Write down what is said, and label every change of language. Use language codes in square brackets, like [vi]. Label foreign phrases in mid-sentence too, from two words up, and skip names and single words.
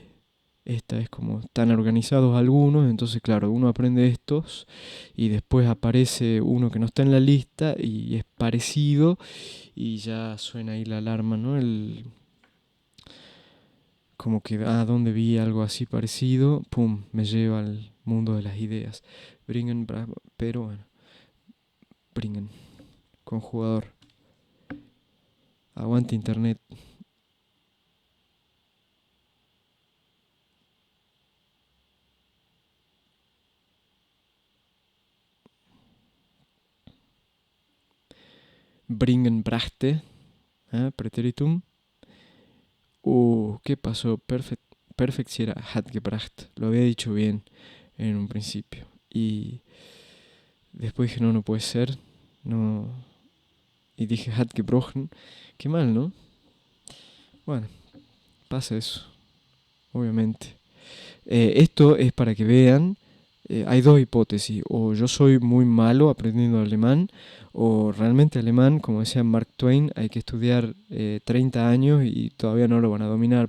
[es] Esta es como están organizados algunos, entonces claro, uno aprende estos y después aparece uno que no está en la lista y es parecido y ya suena ahí la alarma, ¿no? Como que, ¿dónde vi algo así parecido? Pum, me lleva al mundo de las ideas. Bringen, pero bueno, bringen, conjugador. Aguante internet. [de] Bringen, brachte, preteritum. [es] ¿Qué pasó? Perfect si era [de] hat gebracht. [es] Lo había dicho bien en un principio. Y después dije, no puede ser. No. Y dije [de] hat gebrochen. [es] Qué mal, ¿no? Bueno, pasa eso. Obviamente. Esto es para que vean. Hay dos hipótesis. O yo soy muy malo aprendiendo alemán. O realmente alemán, como decía Mark Twain, hay que estudiar 30 años y todavía no lo van a dominar.